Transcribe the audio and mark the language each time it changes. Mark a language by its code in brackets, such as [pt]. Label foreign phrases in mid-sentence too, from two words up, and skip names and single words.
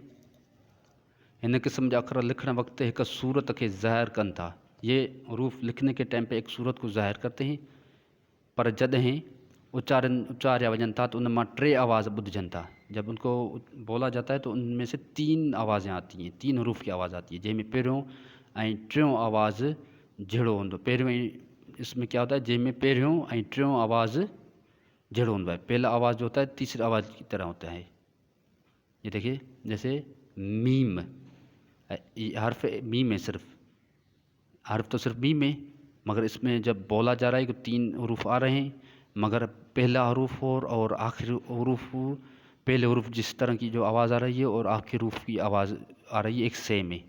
[sd] इन किस्म जा अखर लिखण वक्त एक सूरत के ज़ाहिर कन था। [hi] ये हरूफ लिखने के टाइम पे एक सूरत को ज़ाहिर करते हैं, पर [sd] जॾहिं उच्चारिया वजन था तो उनमां 3 आवाज़ ॿुधजनि था। [hi] जब उनको बोला जाता है तो उनमें से 3 आवाज़ें आती हैं, 3 हरूफ की आवाज़ आती है, [sd] जंहिंमें पहिरियों ऐं टियों आवाज़ जहिड़ो हूंदो। [hi] पहिरियों इसमें क्या होता है, [sd] जंहिंमें पहिरियों ऐं टियों आवाज़ जहिड़ो हूंदो है। [hi] पहला आवाज़ जो होता है तीसरी आवाज़ की तरह होता है। ये देखिए, जैसे मीम, ये हर्फ मीम है, सिर्फ हर्फ तो सिर्फ मीम है, मगर इसमें जब बोला जा रहा है कि 3 हरूफ आ रहे हैं, मगर पहला हरूफ और आखिरी हरूफ, पहले हरूफ जिस तरह की जो आवाज़ आ रही है और आखिरी हरूफ की आवाज़ आ रही है एक सेम है।